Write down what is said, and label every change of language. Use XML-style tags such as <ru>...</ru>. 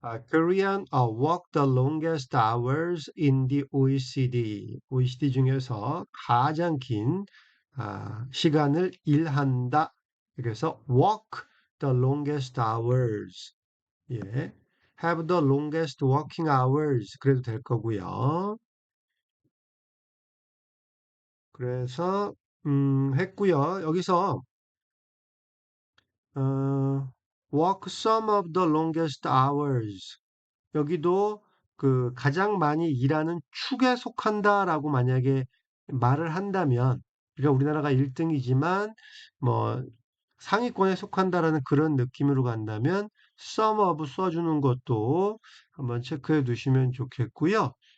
<en>Korean work the longest hours in the OECD.</en> <ko>OECD 중에서 가장 긴 시간을 일한다. 그래서</ko> <en>work the longest hours.</en> <ko>예.</ko> <en>have the longest working hours.</en> <ko>그래도 될 거고요. 그래서 했고요. 여기서 어,</ko> <en>work some of the longest hours.</en> <ko>여기도 그 가장 많이 일하는 축에 속한다라고 만약에 말을 한다면, 그러니까 우리나라가 1등이지만 뭐 상위권에 속한다라는 그런 느낌으로 간다면 some of 써주는 것도 한번 체크해 두시면 좋겠고요.</ko>